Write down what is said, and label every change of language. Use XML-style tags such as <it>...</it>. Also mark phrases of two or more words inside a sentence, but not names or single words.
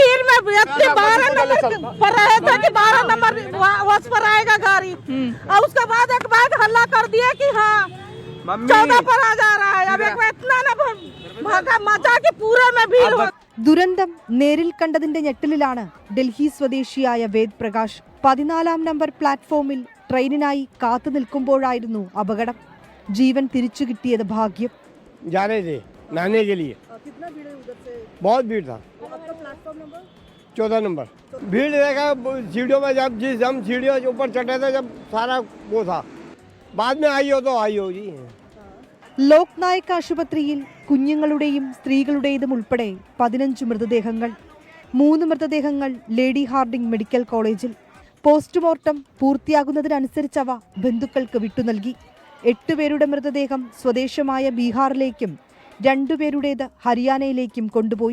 <ml>ദുരന്തം നേരിൽ കണ്ടതിന്റെ ഞെട്ടലിലാണ് ഡൽഹി സ്വദേശിയായ വേദ് പ്രകാശ്. 14-ാം നമ്പർ പ്ലാറ്റ്ഫോമിൽ ട്രെയിനിനായി കാത്തു നിൽക്കുമ്പോഴായിരുന്നു അപകടം. ജീവൻ തിരിച്ചു കിട്ടിയത് ഭാഗ്യം.</ml> <hi>जा रहे थे नहाने के लिए। कितना भीड़ है उधर से? बहुत भीड़ था। आपका प्लेटफॉर्म नंबर 14 नंबर। भीड़ देखा सीढ़ियों में, जब जिस हम सीढ़ियों के ऊपर चढ़े थे, जब सारा वो था। बाद में आई हो तो आई हो जी।</hi> <ml>ലോക് നായക് ആശുപത്രിയിൽ കുഞ്ഞുങ്ങളുടെയും സ്ത്രീകളുടേതും ഉൾപ്പെടെ 15 മൃതദേഹങ്ങൾ. 3 മൃതദേഹങ്ങൾ ലേഡി ഹാർഡിംഗ് മെഡിക്കൽ കോളേജിൽ. പോസ്റ്റ്മോർട്ടം പൂർത്തിയാകുന്നതിനനുസരിച്ചവ ബന്ധുക്കൾക്ക് വിട്ടുനൽകി. 8 പേരുടെ മൃതദേഹം സ്വദേശമായ ബീഹാറിലേക്കും 2 പേരുടേത് ഹരിയാനയിലേക്കും കൊണ്ടുപോയി.</ml>